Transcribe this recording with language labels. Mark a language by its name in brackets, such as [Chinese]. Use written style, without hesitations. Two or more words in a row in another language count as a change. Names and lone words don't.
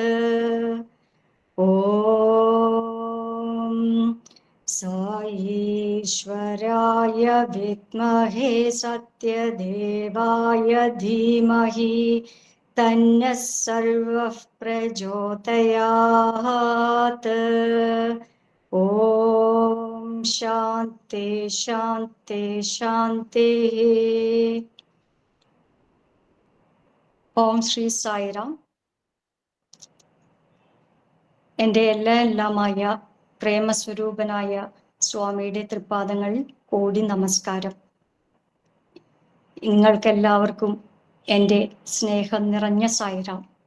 [Sanskrit] ॐ ईश्वराय विद्महे सत्यदेवाय धीमहि तन्नः सर्वः प्रचोदयात्। ॐ शान्ति शान्ति शान्तिः। [Malayalam] ഓം ശ്രീ സായിറാം. എൻ്റെ എല്ലാമായ പ്രേമസ്വരൂപനായ സ്വാമിയുടെ തൃപ്പാദങ്ങളിൽ കോടി നമസ്കാരം. നിങ്ങൾക്കെല്ലാവർക്കും എൻ്റെ സ്നേഹം നിറഞ്ഞ സായിറാം.